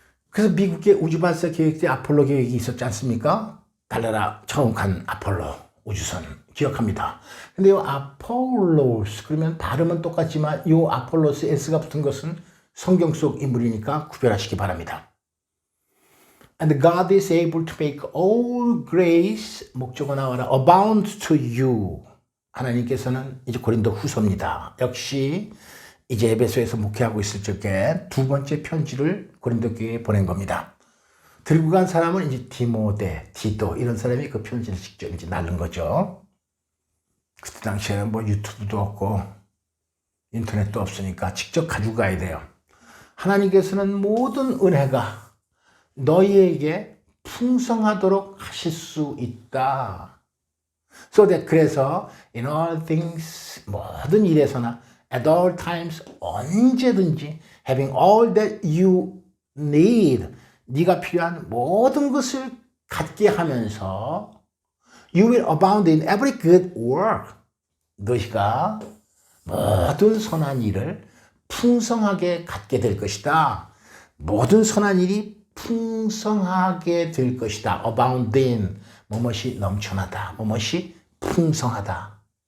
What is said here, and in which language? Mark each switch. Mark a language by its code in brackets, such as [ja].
[ko] 그래서 미국의 우주발사 계획 때 아폴로 계획이 있었지 않습니까? 달나라 처음 간 아폴로 우주선 기억합니다. 근데 요 아폴로스 그러면 발음은 똑같지만 요 아폴로스 S가 붙은 것은 성경 속 인물이니까 구별하시기 바랍니다. [en] And God is able to make all grace, [ko] 목적어 나와라, [en] abound to you. [ko] 하나님께서는 이제 고린도 후서입니다. 역시 이제 에베소에서 목회하고 있을 적에 두 번째 편지를 고린도 교회에 보낸 겁니다. 들고 간 사람은 이제 디모데, 디도 이런 사람이 그 편지를 직접 이제 날른 거죠. 그때 당시에는 뭐 유튜브도 없고 인터넷도 없으니까 직접 가지고 가야 돼요. 하나님께서는 모든 은혜가 너희에게 풍성하도록 하실 수 있다. [en] So that [ko] 그래서 [en] in all things [ko] 모든 일에서나 [en] at all times [ko] 언제든지 [en] having all that you need [ko] 네가 필요한 모든 것을 갖게 하면서 [en] you will abound in every good work [ko] 너희가 모든 선한 일을 풍성하게 갖게 될 것이다. 모든 선한 일이 풍성하게 될 것이다. abounding, 뭐뭇이 넘쳐나다, 뭐뭇이 풍성하다.